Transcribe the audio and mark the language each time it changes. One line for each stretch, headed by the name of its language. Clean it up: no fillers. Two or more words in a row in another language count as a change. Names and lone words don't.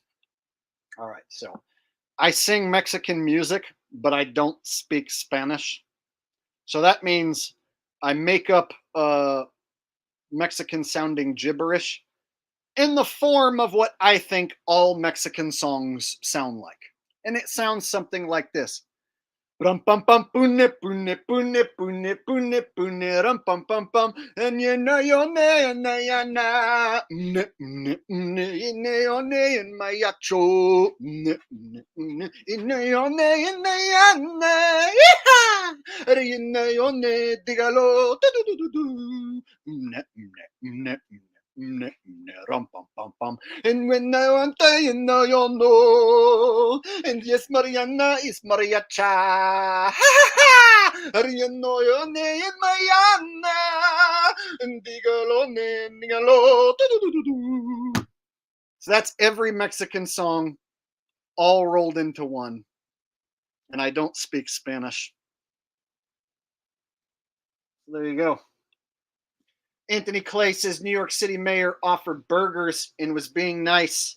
English: All right, so I sing Mexican music, but I don't speak Spanish. So that means I make up Mexican sounding gibberish in the form of what I think all Mexican songs sound like. And it sounds something like this. Rum pum pum pune pune pune pune pune pune rum pum pum pum and you know your name na na ne ne ne ne your name my yacho ne ne ne ne your name na na you know your name digalo ne ne ne rum pum pum pum and when I want to you know you know and yes Mariana is mariacha you know your name Mariana and digalo ne digalo. So that's every Mexican song all rolled into one, and I don't speak Spanish. There you go. Anthony Clay says New York City mayor offered burgers and was being nice.